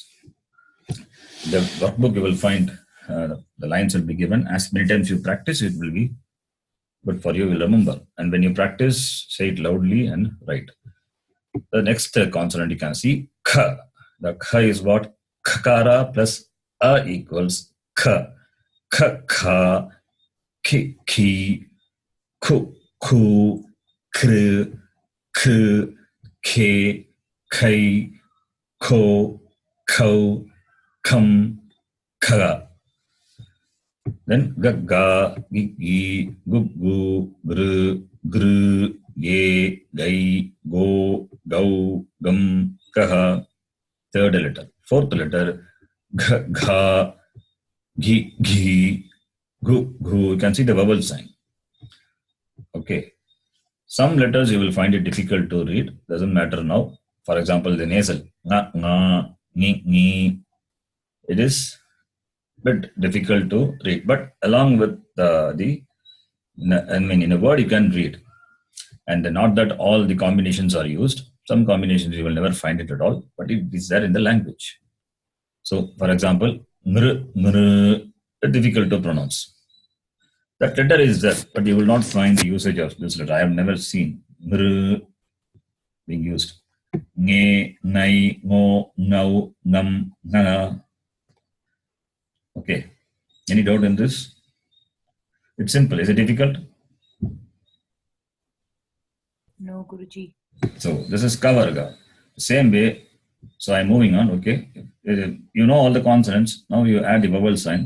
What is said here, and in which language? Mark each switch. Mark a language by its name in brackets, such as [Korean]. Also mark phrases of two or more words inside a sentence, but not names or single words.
[English] The workbook you will find, the lines will be given. As many times you practice, it will be good for you, you will remember. And when you practice, say it loudly and write. The next consonant you can see, [Sanskrit] kha. [English] The kha is what? [Sanskrit] Kakara plus a equals kha. Kha, kha, ki, ki, ku, ku, kr, k, ke, kai, ko, kau, kam, kha. Then ga, ga, gi, gi, gu, gu, gr, gr, ge, gai, go, gau, gum, kaha. [English] Third letter. Fourth letter, [Sanskrit] gha, gha, ghi, ghi, gu, gu. [English] You can see the vowel sign. Okay. Some letters you will find it difficult to read. Doesn't matter now. For example, the nasal. [Sanskrit] Nga, nga, ni, ni. [English] It is bit difficult to read. But along with in a word you can read. And not that all the combinations are used. Some combinations you will never find it at all. But it is there in the language. So, for example, [Sanskrit] ngr, ngr, [English] difficult to pronounce. That letter is there, but you will not find the usage of this letter. I have never seen ngr being used. [Sanskrit] Nge, nai, ngo, ngau, ngam, nga. [English] Okay. Any doubt in this? It's simple. Is it difficult? No, Guruji. So this is kavarga. Same way. So I'm moving on. Okay. You know all the consonants. Now you add the vowel sign.